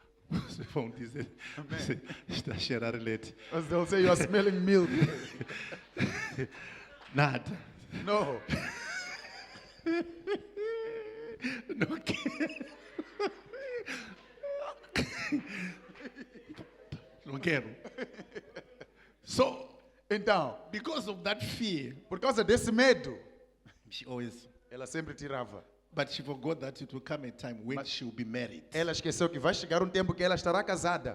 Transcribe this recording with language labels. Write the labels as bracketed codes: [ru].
[pt] Vocês vão dizer, está a cheirar leite. [en] As they'll say you are smelling milk. [pt] Nada. [en] No. [pt] Não quero. Não quero. So, Então, [en] because of that fear, [pt] por causa desse medo, [en] she always, [pt] ela sempre tirava. [en] but she forgot that it will come a time when she will be married. [pt] Ela esqueceu que vai chegar um tempo que ela estará casada.